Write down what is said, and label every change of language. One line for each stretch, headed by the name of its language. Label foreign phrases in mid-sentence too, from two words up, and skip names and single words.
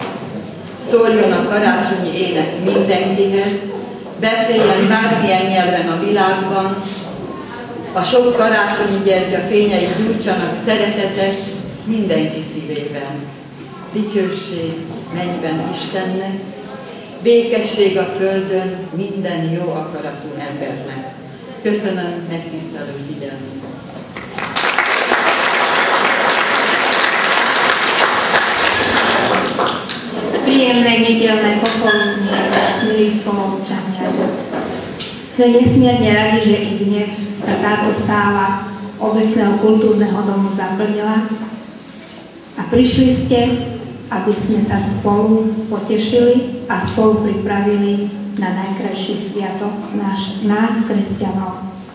Hungarian: Szóljon a karácsonyi ének mindenkihez, beszéljen bármilyen nyelven a világban, a sok karácsonyi gyertya fényei gyújtsanak szeretetet mindenki szívében. Dicsőség mennyben Istennek, békesség a földön minden jó akaratú embernek. Köszönöm megtisztelő figyelmet.
Slovak: Príjemné nedeľné popoludnie, milí spoluobčania. Sme nesmierne radi, že i dnes sa táto sála obecného kultúrneho domu zaplnila a prišli ste, aby sme sa spolu potešili a spolu pripravili na najkrajší sviatok nás, kresťanov.